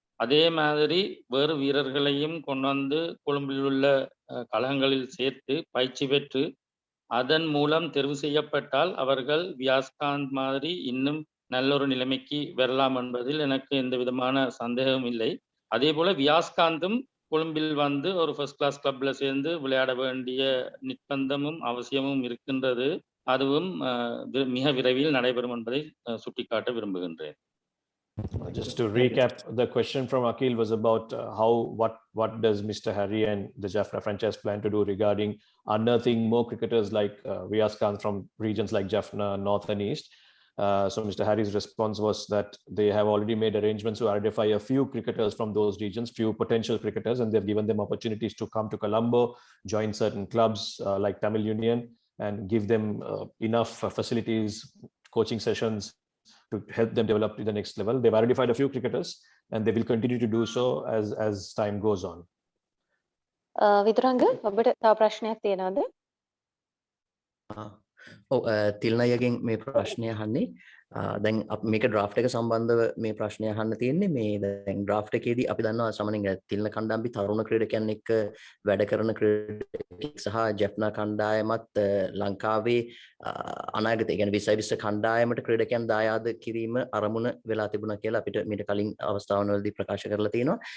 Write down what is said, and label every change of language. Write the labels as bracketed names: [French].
[Tamil] அதே மாதிரி வேறு வீரர்களையும் கொண்டு வந்து கொழும்பில் உள்ள கழகங்களில் சேர்த்து பயிற்சி பெற்று அதன் மூலம் தெரிவு செய்யப்பட்டால் அவர்கள் வியாஸ்காந்த் மாதிரி இன்னும் நல்ல ஒரு நிலைமைக்கு வரலாம் என்பதில் எனக்கு எந்த விதமான சந்தேகமும் இல்லை. அதே போல வியாஸ்காந்தும் கொழும்பில் வந்து ஒரு ஃபர்ஸ்ட் கிளாஸ் கிளப்ல சேர்ந்து விளையாட வேண்டிய நிர்பந்தமும் அவசியமும் இருக்கின்றது. அதுவும் மிக விரைவில் நடைபெறும் என்பதை சுட்டிக்காட்ட விரும்புகின்றேன். [English] Just to recap, the question from Akil was about what does Mr. Harry and the Jaffna franchise plan to do regarding unearthing more cricketers like Viaskanth from regions like Jaffna, North and East. So Mr. Harry's response was that they have already made arrangements to identify a few cricketers from those regions, few potential cricketers, and they've given them opportunities to come to Colombo, join certain clubs like Tamil Union, and give them enough facilities, coaching sessions to help them develop to the next level. They've identified a few cricketers and they will continue to do so as time goes on. [Sinhala] විදුරංග ඔබට තව ප්‍රශ්නයක් තියෙනවද? තිල්නයගෙන් මේ ප්‍රශ්නය අහන්නේ දැන් මේක draft එක සම්බන්ධව මේ ප්‍රශ්නය අහන්න තියෙන්නේ. මේ දැන් ඩ්‍රාෆ්ට් එකේදී අපි දන්නවා සාමාන්‍යයෙන් තිල්න කණ්ඩායමේ තරුණ ක්‍රීඩකයන් එක්ක වැඩ කරන ක්‍රීඩකෙක් සහ ජෙෆ්නා කණ්ඩායමත් ලංකාවේ අනාගතය කියන්නේ 2020 කණ්ඩායමට ක්‍රීඩකයන් දායාද කිරීම අරමුණ වෙලා තිබුණා කියලා අපිට මීට කලින් අවස්ථාවවලදී ප්‍රකාශ කරලා තියෙනවා.